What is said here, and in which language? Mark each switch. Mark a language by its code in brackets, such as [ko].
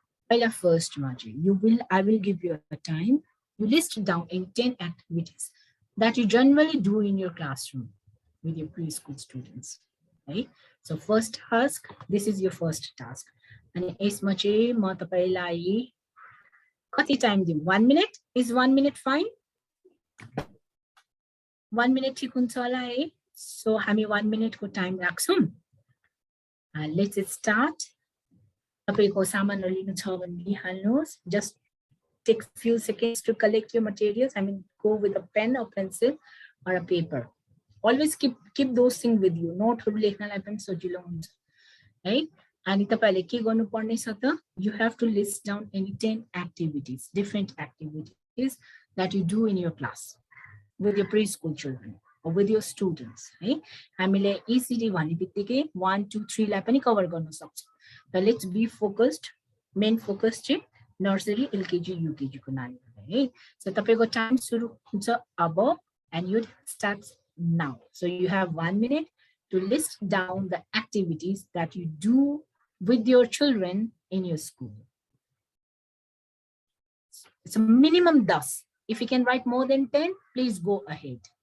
[ne] पहिला फर्स्टमा चाहिँ [en] I will give you a time, you list down in 10 activities that you generally do in your classroom with your preschool students. Right? So first task, this is your first task. [ne] And यसमा चाहिँ म तपाईलाई कति time दिउँ? [en] 1 minute? Is 1 minute fine? [ne] 1 minute ठिक हुन्छ होला है? So हामी 1 minute को टाइम राख्छौँ। [en] Let's start. [ne] तपाईको सामानहरु लिनु छ भने लिहाल्नुहोस्। [en] Just take few seconds to collect your materials. I mean, go with a pen or pencil or a paper. Always keep those things with you. [ne] नोटहरु लेख्नलाई पनि सजिलो हुन्छ है। अनि तपाईले के गर्नुपर्ने छ त? [en] You have to list down any 10 activities, different activities that you do in your class with your preschool children or with your students है। [ne] हामीले ECD भन्ने बित्तिकै 1 2 3 लाई पनि कभर गर्न सक्छौं। [en] So let's be focused. [ne] Main focus चाहिँ nursery, LKG, UKG को नानीहरुलाई है। So तपाईको टाइम सुरु हुन्छ अब [en] and you start now. So you have 1 minute to list down the activities that you do with your children in your school. It's a minimum 10. If you can write more than 10, please go ahead.